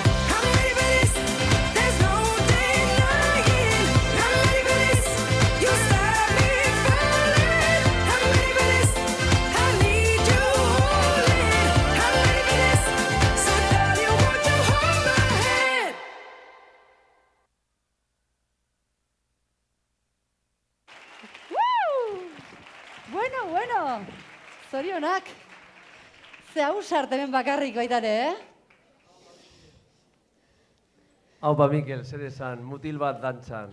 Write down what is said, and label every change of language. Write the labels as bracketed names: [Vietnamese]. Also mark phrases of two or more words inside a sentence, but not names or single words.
[English] I'm ready for this. There's no denying. I'm ready for this. You start me falling. I'm ready for this. I need you holding. I'm ready for this. So darling, won't you hold my hand? [Basque] Bueno, zorionak. Ze ausart hemen bakarrik baitare, Hau ba, Mikel, zer esan, mutil bat dantzan.